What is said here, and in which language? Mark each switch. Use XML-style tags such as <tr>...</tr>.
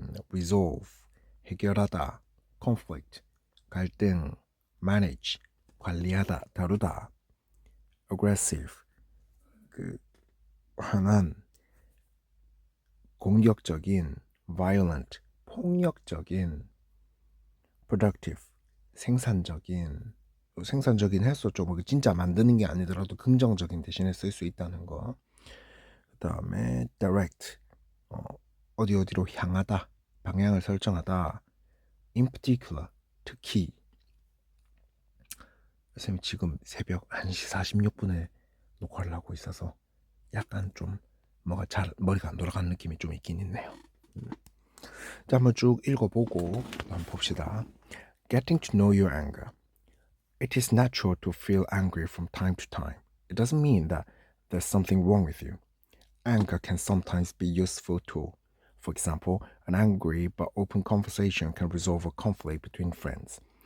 <ko>resolve, 해결하다, conflict, 갈등, manage, 관리하다, 다루다, aggressive, 그 강한, 공격적인, violent, 폭력적인, productive, 생산적인. 생산적인 했었죠. 뭐 진짜 만드는 게 아니더라도 긍정적인 대신에 쓸 수 있다는 거. 그 다음에 direct, 어디로 향하다, 방향을 설정하다. in particular, 특히. 선생님 지금 새벽 1시 46분에 녹화를 하고 있어서 약간 좀 머리가 안 돌아가는 느낌이 좀 있긴 있네요. 자, 한번 쭉 읽어보고 한번 봅시다.</ko> <en>Getting to know your anger. It is natural to feel angry from time to time. It doesn't mean that there's something wrong with you. Anger can sometimes be a useful tool. For example, an angry but open conversation can resolve a conflict between friends.</en>